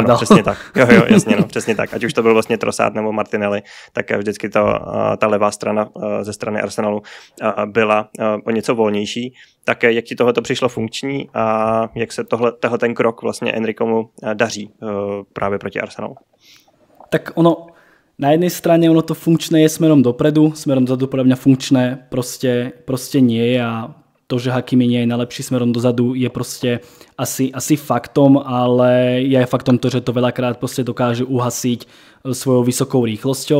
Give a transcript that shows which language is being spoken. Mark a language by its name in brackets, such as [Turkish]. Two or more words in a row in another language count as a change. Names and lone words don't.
[Czech] Ano, přesně tak. Jo, jasně, přesně tak. Ať už to byl vlastně Trossard nebo Martinelli, tak vždycky ta levá strana ze strany Arsenalu byla o něco volnější. Tak jak ti tohleto přišlo funkční a jak se tohle ten krok vlastně Enricomu daří právě proti Arsenalu? [Slovak] Tak ono, na jednej strane ono to funkčné je smerom dopredu, smerom dozadu podľa mňa funkčné proste nie je a to, že Hakimi nie je najlepší smerom dozadu je proste asi faktom, ale je aj faktom to, že to veľakrát proste dokáže uhasiť svojou vysokou rýchlosťou.